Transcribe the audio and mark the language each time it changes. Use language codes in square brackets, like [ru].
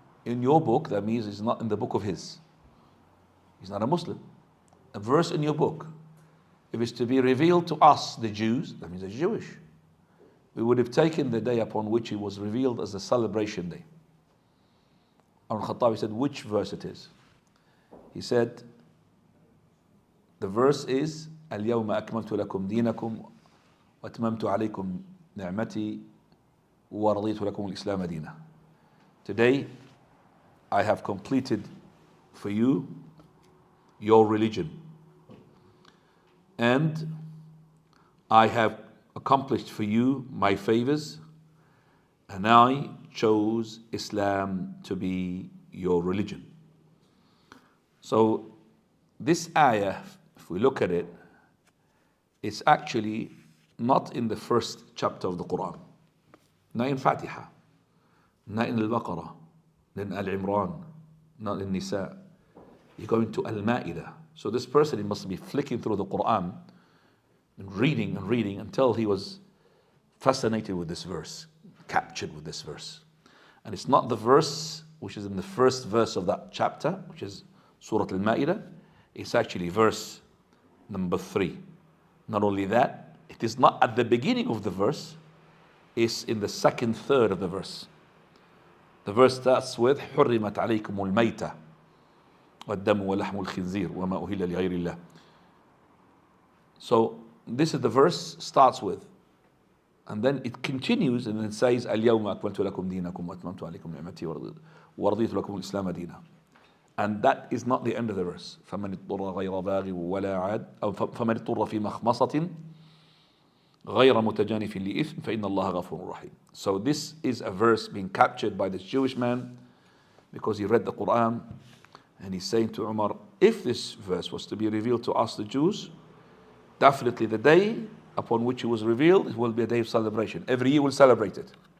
[en] In your book, that means it's not in the book of his. He's not a Muslim. A verse in your book. If it's to be revealed to us, the Jews, that means it's Jewish. We would have taken the day upon which it was revealed as a celebration day. Al-Khattabi said, which verse it is? He said, the verse is, [ar] اليوم أكملت لكم دينكم وأتممت عليكم نعمتي ورضيت لكم الإسلام دينا. [en] Today, I have completed for you your religion, and I have accomplished for you my favors, and I chose Islam to be your religion. So this ayah, if we look at it, it's actually not in the first chapter of the Quran, not in Fatiha, not in Al-Baqarah, not in Al-Imran, not in Nisa. You go into Al-Ma'idah. So this person, he must be flicking through the Quran and reading until he was fascinated with this verse, captured with this verse. And it's not the verse which is in the first verse of that chapter, which is Surah Al-Ma'idah. It's actually verse number 3. Not only that, it is not at the beginning of the verse, it's in the second third of the verse. The verse starts with [ar] حُرِّمَتْ عَلَيْكُمُ الْمَيْتَةِ وَالدَّمُ وَلَحْمُ الْخِنْزِيرِ وَمَا أُهِلَّ لِغَيْرِ اللَّهِ. [en] So this is the verse starts with, and then it continues and it says [ar] اليوم أكملت لكم دينكم وأتممت عليكم نعمتي ورضيت لكم الإسلام دينا. [en] And that is not the end of the verse. [ar] فمن اضطر غير باغ ولا عاد أو فمن اضطر في مخمصة غير متجانف لإثم فإن الله غفور رحيم. [en] So this is a verse being captured by this Jewish man because he read the Quran, and he's saying to Umar, if this verse was to be revealed to us the Jews, definitely the day upon which it was revealed, it will be a day of celebration. Every year we'll celebrate it.